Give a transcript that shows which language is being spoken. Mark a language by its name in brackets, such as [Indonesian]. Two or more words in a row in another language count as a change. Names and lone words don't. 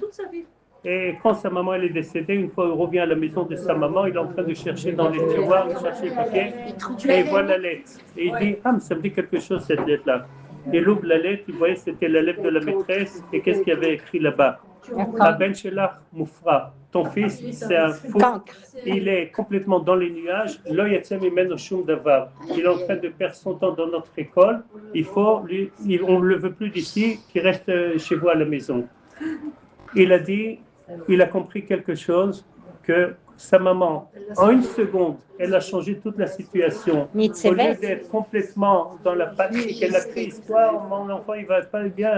[French] Et quand sa maman elle est décédée, une fois il revient à la maison de sa maman, il est en train de chercher dans les tiroirs, de chercher le papier, et il voit la lettre. Et il dit, ah, mais ça me dit quelque chose cette lettre-là. Il ouvre la lettre, il voyait que c'était la lettre de la maîtresse, et qu'est-ce qu'il y avait écrit là-bas? [Hebrew] הבן שלך מופרע. [French] ton fils, c'est un fou. Cancre. Il est complètement dans les nuages. [Hebrew] לא יצא ממנו שום דבר. [French] Il est en train de perdre son temps dans notre école. On ne le veut plus d'ici, qu'il reste chez vous à la maison. Il a dit, il a compris quelque chose, que sa maman, en une seconde, elle a changé toute la situation. Au lieu d'être complètement dans la panique, elle a crise, toi, mon enfant, il va pas bien.